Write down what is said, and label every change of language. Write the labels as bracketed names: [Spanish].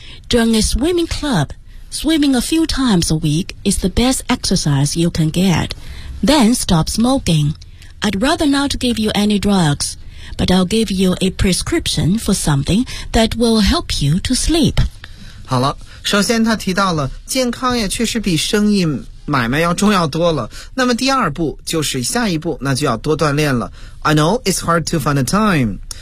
[English] Join a swimming clubSwimming a few times a week is the best exercise you can get. Then stop smoking. I'd rather not give you any drugs, but I'll give you a prescription for something that will help you to sleep. [Chinese] 好了，首先他提到了健康也确实比生意买卖要重要多了。那么第二步就是下一步，那就要多锻炼了。 [English] I know it's hard to find a time.